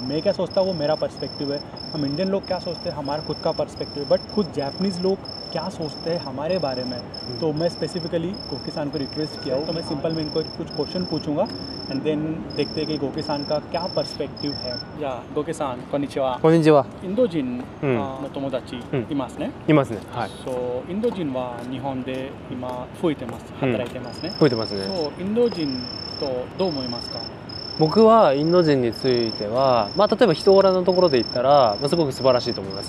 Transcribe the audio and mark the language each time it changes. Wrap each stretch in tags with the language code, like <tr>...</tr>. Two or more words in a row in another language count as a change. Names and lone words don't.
<hi>अब मैं क्या सोचता हूँ वो मेरा पर्सपेक्टिव है, हम इंडियन लोग क्या सोचते हैं हमारा खुद का पर्सपेक्टिव है। बट खुद जापानीज़ लोग क्या सोचते हैं हमारे बारे में। तो मैं स्पेसिफिकली गोकी-सान को रिक्वेस्ट किया हूँ, तो मैं सिंपल में इनको कुछ क्वेश्चन पूछूंगा एंड देन देखते हैं कि गोकी-सान का क्या पर्सपेक्टिव है। या गोकी-सान konnichiwa。</hi> <ja>こんにちは。インド人の友達いますね。いますね。はい。そう、インド人は日本で今増えてます。働いてますね。増えてますね。そう、インド人とどう思いますか？僕はインド人については、まあ、例えば人柄のところで言ったら、まあ、すごく素晴らしいと思います。</ja>